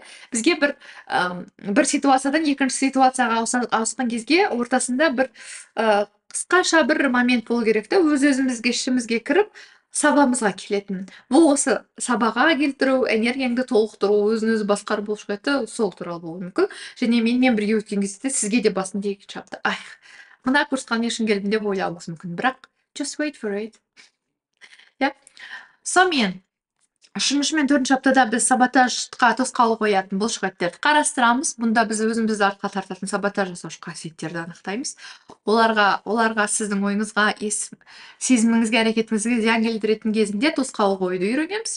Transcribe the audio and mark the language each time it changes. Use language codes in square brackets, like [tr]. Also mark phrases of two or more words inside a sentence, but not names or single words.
[kk] Бізге бір ситуациядан екінші ситуацияға ауысқан кезге ортасында бір қысқаша бір момент болу керек те, өз-өзімізге ішімізге кіріп, сабамызға келетін. Бұл осы сабаға келтіру, энергияңды толықтыру, өзін-өзі басқару бұлшық еті сол туралы болуы мүмкін. Және менімен бірге өткен кезде сізге де басында екінші апта, мына курсқа не үшін келдім деп ойлауыңыз мүмкін, бірақ [en] just wait for it. [kk] Сонымен 3 мен 4 аптада біз саботажға тосқауыл қоятын бұлшық еттерді қарастырамыз. Бұнда біз өзімізді артқа тартатын саботаж жасаушы қасиеттерді анықтаймыз. Оларға сіздің ойыңызға, сезіміңізге, әрекетіңізге зиян келтіретін кезінде тосқауыл қоюды үйренеміз.